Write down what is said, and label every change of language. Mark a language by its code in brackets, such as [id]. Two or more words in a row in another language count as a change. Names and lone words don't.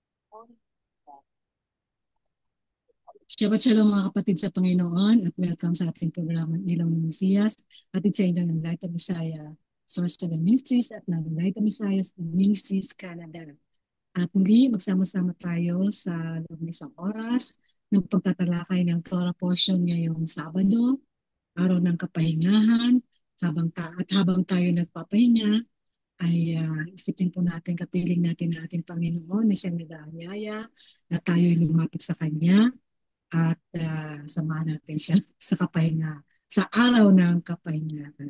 [he] שבת שלום [tl] mga kapatid sa Panginoon at welcome sa ating programa Ilaw ng Mesiyas at sa inyo ng Light of Messiah Source of the Ministries at ng Light of Messiah Ministries Canada. At muli magsama-sama tayo sa loob ng isang oras ng pagtatalakay ng [en] Torah portion [tl] ngayong Sabado, araw ng kapahingahan, habang tayo nagpapahinga ay isipin po natin, kapiling natin na ating Panginoon na siyang nag-aanyaya na tayo'y lumapit sa Kanya at samahan natin siya sa kapahinga, sa araw ng kapahingahan.